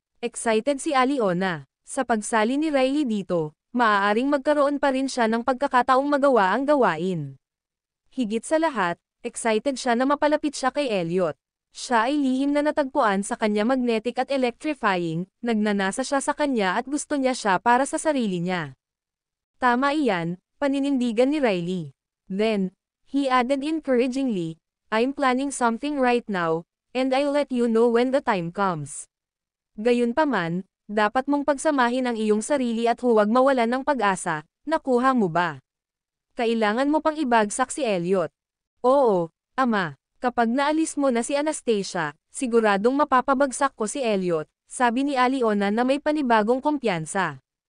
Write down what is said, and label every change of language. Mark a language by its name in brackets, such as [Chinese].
[Filipino] Excited si Aliona. Sa pagsali ni Riley dito, maaaring magkaroon pa rin siya ng pagkakataong magawa ang gawain. Higit sa lahat, excited siya na mapalapit siya kay Elliot. Siya ay lihim na natagpuan sa kanya magnetic at electrifying, nagnanasa siya sa kanya at gusto niya siya para sa sarili niya. Tama iyan, paninindigan ni Riley. [English] Then, he added encouragingly, "I'm planning something right now, and I'll let you know when the time comes." [Filipino] Gayunpaman, dapat mong pagsamahin ang iyong sarili at huwag mawalan ng pag-asa, nakuha mo ba? Kailangan mo pang ibagsak si Elliot. Oo, Ama. Kapag naalis mo na si Anastasia, siguradong mapapabagsak ko si Elliot, sabi ni Aliona na may panibagong kumpiyansa.